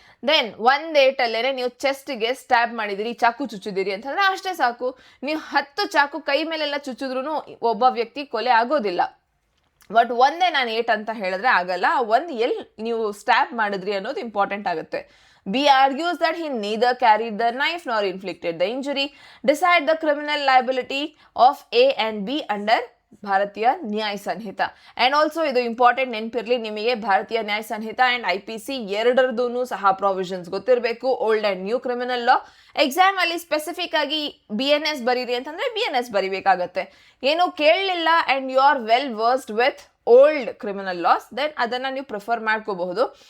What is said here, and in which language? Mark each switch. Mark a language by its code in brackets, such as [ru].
[kn] Then ಒಂದು ಏಟಲ್ಲೇ ನೀವು ಚೆಸ್ಟ್ಗೆ stab ಮಾಡಿದಿರಿ, ಚಾಕು ಚುಚ್ಚಿದಿರಿ ಅಂತಂದರೆ ಅಷ್ಟೇ ಸಾಕು. ನೀವು 10 ಚಾಕು ಕೈ ಮೇಲೆಲ್ಲ ಚುಚ್ಚಿದ್ರೂ ಒಬ್ಬ ವ್ಯಕ್ತಿ ಕೊಲೆ ಆಗೋದಿಲ್ಲ. ಬಟ್ ಒಂದೇ ನಾನು ಏಟ್ ಅಂತ ಹೇಳಿದ್ರೆ ಆಗಲ್ಲ. ಒಂದು ಎಲ್ಲಿ ನೀವು ಸ್ಟ್ಯಾಬ್ ಮಾಡಿದ್ರಿ ಅನ್ನೋದು ಇಂಪಾರ್ಟೆಂಟ್ ಆಗುತ್ತೆ. [en] B argues that he neither carried the knife nor inflicted the injury. Decide the criminal liability of A and B under Bharatiya Nyaya Sanhita. [kn] ಆ್ಯಂಡ್ ಆಲ್ಸೋ ಇದು ಇಂಪಾರ್ಟೆಂಟ್ ನೆನಪಿರಲಿ ನಿಮಗೆ, ಭಾರತೀಯ ನ್ಯಾಯ ಸಂಹಿತ ಆ್ಯಂಡ್ IPC ಎರಡರದೂ ಸಹ ಪ್ರಾವಿಷನ್ಸ್ ಗೊತ್ತಿರಬೇಕು, [en] Old and new criminal law. [kn] ಎಕ್ಸಾಮಲ್ಲಿ ಸ್ಪೆಸಿಫಿಕ್ ಆಗಿ BNS ಬರೀರಿ ಅಂತಂದರೆ BNS ಬರಿಬೇಕಾಗತ್ತೆ. ಏನು ಕೇಳಲಿಲ್ಲ [en] and you are well versed with old criminal laws, then [kn] ಅದನ್ನು ನೀವು ಪ್ರಿಫರ್ ಮಾಡ್ಕೋಬಹುದು.